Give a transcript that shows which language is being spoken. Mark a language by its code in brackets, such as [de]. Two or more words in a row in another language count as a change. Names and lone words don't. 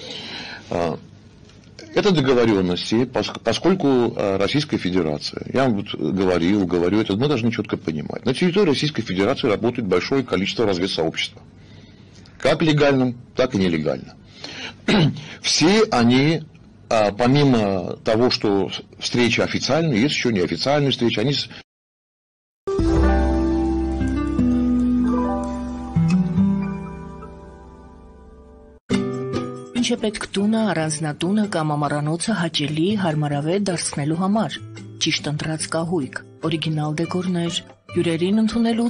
[ru] Это договоренности, поскольку Российская Федерация, я вам говорю это, мы должны четко понимать, на территории Российской Федерации работает большое количество разведсообщества. Как легальным, так и нелегально. Все они, помимо того, что встречи официальные, есть еще неофициальные встречи, они... [hy] Ինչ է պետք տունը, առանձնատունը կամ ամառանոցը հաճելի, հարմարավետ դարձնելու համար։ Ճիշտ ընտրած կահույք, օրիգինալ դեկորներ, հյուրերին ընդունելուց